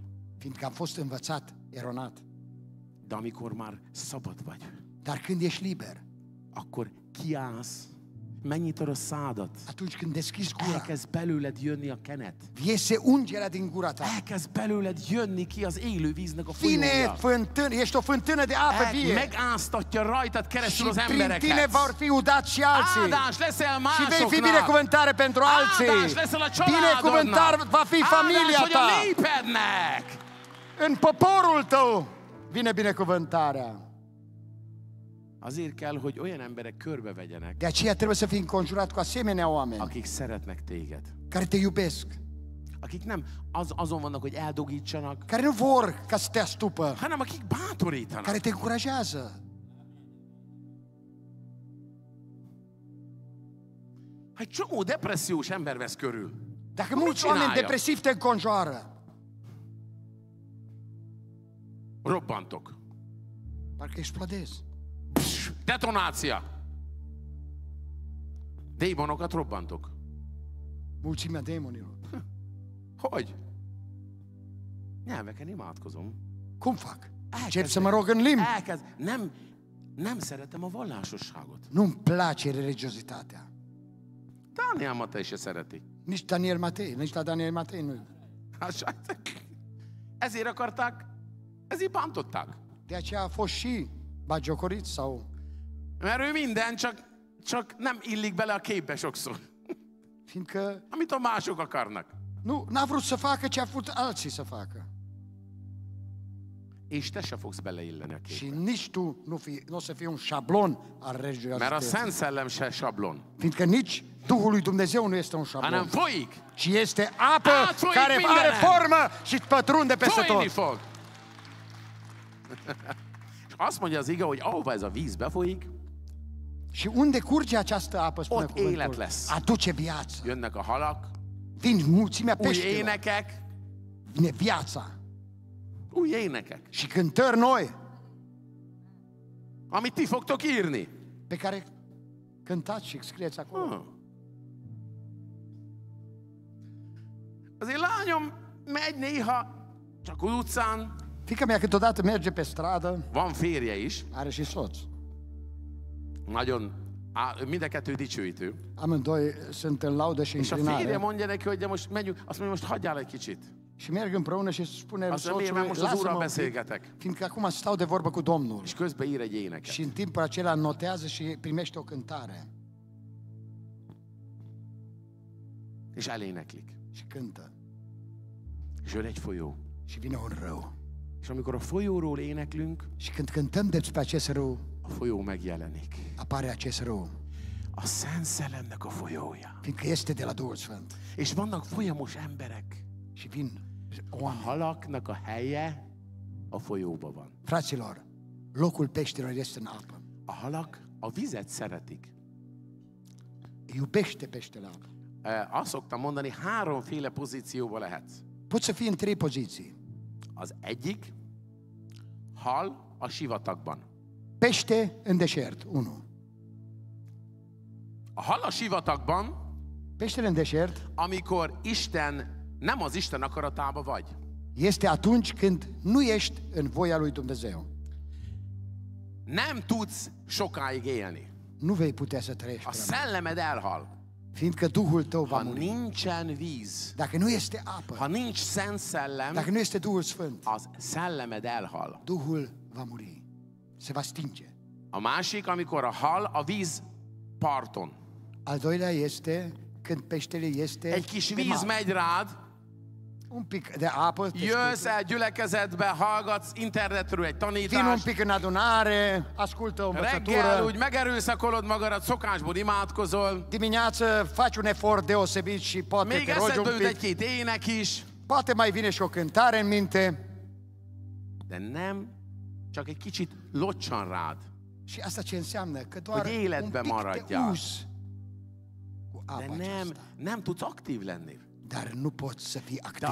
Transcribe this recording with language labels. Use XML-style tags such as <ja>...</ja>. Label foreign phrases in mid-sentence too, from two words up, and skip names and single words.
<ro>fiindcă am fost învățat, eronat.</ro> <hu>De amikor már szabad vagy,</hu> <ro>Dar când ești liber,</ro> <hu>akkor kiállsz, megnyitod a szádat,</hu> <ro>atunci când deschizi gura,</ro> <hu>elkezd belőled jönni a kenet.</hu> <ro>iese ungerea din gura ta.</ro> <hu>Elkezd belőled jönni ki az élő víznek a</hu> <ro>Vine</ro> <hu>folyója.</hu> <ro>fântână, ești o fântână de apă vie.</ro> <hu>Megáztatja rajtad</hu> <ro>Și</ro> <hu>keresztül az</hu> <ro>prin tine</ro> <hu>embereket.</hu> <ro>vor fi udați și alții.</ro> <hu>Áldás leszel</hu> <ro>Și vei fi</ro> <hu>másoknak.</hu> <ro>binecuvântare pentru alții.</ro> <hu>Áldás leszel a</hu> <ro>Binecuvântar</ro> <hu>családodnak.</hu> <ro>va fi familia</ro> <hu>Áldás vagy a</hu> <ro>ta.</ro> <hu>népednek.</hu> <ro>În poporul tău vine binecuvântarea.</ro> <hu>Azért kell, hogy olyan emberek körbevegyenek,</hu> <ro>De aceea trebuie să fii înconjurat cu asemenea oameni</ro> <hu>akik szeretnek téged.</hu> <ro>care te iubesc,</ro> <hu>Akik nem azon vannak, hogy eldogítsanak,</hu> <ro>care nu vor ca să te astupă,</ro> <hu>hanem akik bátorítanak.</hu> <ro>care te încurajează.</ro> <hu>Egy csomó depressziós ember vesz körül.</hu> <ro>Dacă</ro> <hu>Mit</hu> <ro>mulți oameni</ro> <hu>csinálja?</hu> <ro>depresivi te înconjoară,</ro> <hu>Robbantok.</hu> <ro>parcă explodezi.</ro> <hu>Detonácia. Démonokat robbantok.</hu> <ro>Mulțimea demonilor.</ro> <hu>Hogy? Nyelveken imádkozom.</hu> <ro>Cum fac? Încep să mă rog în limbi.</ro> <hu>Nem szeretem a vallásosságot.</hu> <ro>Nu-mi place religiozitatea.</ro> <hu>Dániel Matei se szereti.</hu> <ro>Nici Daniel Matei, nici la Daniel Matei nu.</ro> <hu>Ezért akarták, ezért bántották.</hu> <ro>De aceea a fost și bagiocorit sau...</ro> <hu>Mert ő minden, csak nem illik bele a képbe sokszor.</hu> <ro>Fiindcă</ro> <hu>Amit a mások akarnak.</hu> <ro>n-a vrut să facă ce a vrut alții să facă.</ro> <hu>és te se fogsz beleilleni a</hu> <ro>Și</ro> <hu>képbe.</hu> <ro>nici tu nu o să fii un șablon al</ro> <hu>Mert a</hu> <ro>religiozității.</ro> <hu>Szent Szellem se sablon,</hu> <ro>Fiindcă nici Duhul lui Dumnezeu nu este un</ro> <hu>hanem</hu> <ro>șablon,</ro> <hu>folyik.</hu> <ro>ci este apă</ro> <hu>Átfolyik</hu> <ro>care are</ro> <hu>mindenen.</hu> <ro>formă și pătrunde peste</ro> <hu>Folyni</hu> <ro>tot.</ro> <hu>fog. És azt mondja az ige, hogy ahova ez a víz befolyik,</hu> <ro>Și unde curge această apă, spune</ro> <hu>Ott élet</hu> <ro>cuvântul,</ro> <hu>lesz.</hu> <ro>aduce viață.</ro> <hu>jönnek a halak,</hu> <ro>Vin mulțimea</ro> <hu>új</hu> <ro>peștelor,</ro> <hu>énekek,</hu> <ro>vine viața</ro> <hu>új énekek,</hu> <ro>și cântări noi</ro> <hu>amit ti fogtok írni.</hu> <ro>pe care cântați și scrieți acolo.</ro> <hu>Azért lányom megy néha csak az utcán,</hu> <ro>Fiica mea câteodată merge pe stradă,</ro> <hu>van férje is,</hu> <ro>are și soț.</ro> <hu>nagyon, mind a kettő dicsőítő.</hu> <ro>Amândoi sunt în laudă și</ro> <hu>És a férje</hu> <ro>înclinare.</ro> <hu>mondja neki, hogy de most megyünk, azt mondja, most hagyjál egy kicsit.</hu> <ro>Și merg împreună și spune lui</ro> <hu>Azt mondja, miért, mert</hu> <ro>soțului,</ro> <hu>most az Úrral</hu> <ro>lasă-mă un pic,</ro> <hu>beszélgetek.</hu> <ro>fiindcă acum stau de vorbă cu Domnul.</ro> <hu>És közben ír egy éneket.</hu> <ro>Și în timpul acela notează și primește o cântare</ro> <hu>És eléneklik.</hu> <ro>și cântă.</ro> <hu>És jön egy folyó.</hu> <ro>Și vine un râu.</ro> <hu>És amikor a folyóról éneklünk,</hu> <ro>Și când cântăm despre acest râu,</ro> <hu>a folyó megjelenik.</hu> <ro>apare acest râu,</ro> <hu>A Szent Szellemnek a folyója.</hu> <ro>fiindcă este de la Duhul Sfânt.</ro> <hu>És vannak folyamos emberek.</hu> <ro>Și vin</ro> <hu>A</hu> <ro>oameni.</ro> <hu>halaknak a helye a folyóban van.</hu> <ro>Fraților, locul peștilor este în apă.</ro> <hu>A halak a vizet szeretik.</hu> <ro>Iubește peștele apă.</ro> <hu>Azt szoktam mondani, háromféle pozícióba lehetsz.</hu> <ro>Poți să fii în 3 poziții.</ro> <hu>Az egyik, hal a sivatagban.</hu> <ro>Pește în deșert, 1.</ro> <hu>A hal a sivatagban,</hu> <ro>Peștele în deșert</ro> <hu>amikor Isten, nem az Isten akaratába vagy.</hu> <ro>este atunci când nu ești în voia lui Dumnezeu.</ro> <hu>Nem tudsz sokáig élni.</hu> <ro>Nu vei putea să trăiești</ro> <hu>A</hu> <ro>prea mult,</ro> <hu>szellemed elhal.</hu> <ro>fiindcă Duhul tău va</ro> <hu>Ha</hu> <ro>muri.</ro> <hu>nincsen víz,</hu> <ro>Dacă nu este apă,</ro> <hu>ha nincs Szent Szellem,</hu> <ro>dacă nu este Duhul Sfânt,</ro> <hu>az szellemed elhal.</hu> <ro>Duhul va muri, se va stinge.</ro> <hu>A másik, amikor a hal a víz parton.</hu> <ro>Al doilea este când peștele este</ro> <hu>Egy kis</hu> <ro>pe</ro> <hu>víz</hu> <ro>mal.</ro> <hu>megy rád,</hu> <ro>Un pic de apă, te</ro> <hu>jössz</hu> <ro>scutură.</ro> <hu>el gyülekezetbe, hallgatsz internetről egy</hu> <ro>Vin un</ro> <hu>tanítást,</hu> <ro>pic în adunare, ascultă o</ro> <hu>reggel</hu> <ro>învățătură,</ro> <hu>úgy megerőszakolod magadat, szokásból imádkozol,</hu> <ro>dimineață faci un efort deosebit și poate</ro> <hu>még</hu> <ro>te rogi</ro> <hu>eszedbe</hu> <ro>un</ro> <hu>jut</hu> <ro>pic,</ro> <hu>egy-két ének is,</hu> <ro>poate mai vine și o cântare în minte</ro> <hu>de nem, csak egy kicsit locsan rád.</hu> <ro>și asta ce înseamnă? Că doar</ro> <hu>Hogy</hu> <ro>un</ro> <hu>életbe</hu> <ro>pic te</ro> <hu>maradjál.</hu> <ro>uzi cu apa</ro> <hu>De</hu> <ro>aceasta,</ro> <hu>nem tudsz aktív lenni.</hu> <ro>dar nu poți să fii</ro> <hu>De</hu> <ro>activ.</ro>